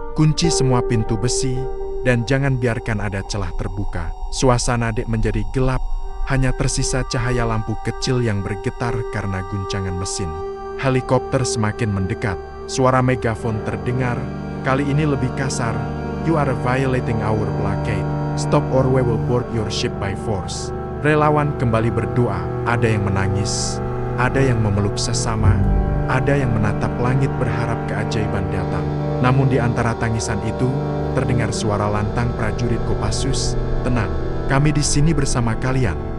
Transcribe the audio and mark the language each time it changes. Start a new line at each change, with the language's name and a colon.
Indonesian: Kunci semua pintu besi, dan jangan biarkan ada celah terbuka. Suasana dek menjadi gelap, hanya tersisa cahaya lampu kecil yang bergetar karena guncangan mesin. Helikopter semakin mendekat. Suara megafon terdengar, kali ini lebih kasar.
English: "You are violating our blockade. Stop or we will board your ship by force."
Indonesian: Relawan kembali berdoa, ada yang menangis, ada yang memeluk sesama, ada yang menatap langit berharap keajaiban datang. Namun di antara tangisan itu, terdengar suara lantang prajurit Kopassus, "Tenang, kami di sini bersama kalian."